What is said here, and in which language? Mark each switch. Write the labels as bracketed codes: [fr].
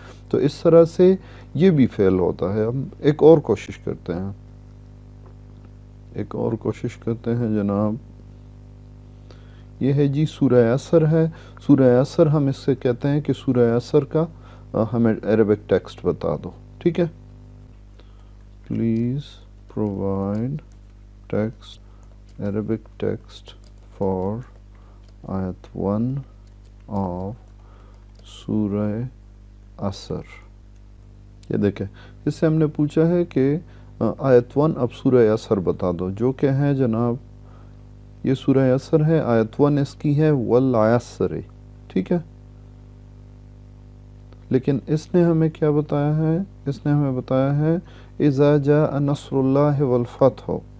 [ur] تو اس طرح سے یہ بھی فیل ہوتا ہے. ہم ایک اور کوشش کرتے ہیں، ایک اور کوشش کرتے ہیں جناب. یہ ہے جی سورہ عصر ہے. سورہ عصر ہم اس سے کہتے ہیں کہ سورہ عصر کا ہمیں عربک ٹیکسٹ بتا دو. ٹھیک ہے، [en] Please provide text, Arabic text for ayat 1 of Surah Asr. [ur] یہ دیکھیں اس سے ہم نے پوچھا ہے کہ آیت 1 اب سورہ عصر بتا دو، جو کہ ہے جناب یہ سورہ عصر ہے. آیت 1 اس کی ہے والعصر. ٹھیک ہے، لیکن اس نے ہمیں کیا بتایا ہے؟ اس نے ہمیں بتایا ہے [ar] اذا جاء نصر اللہ والفتح.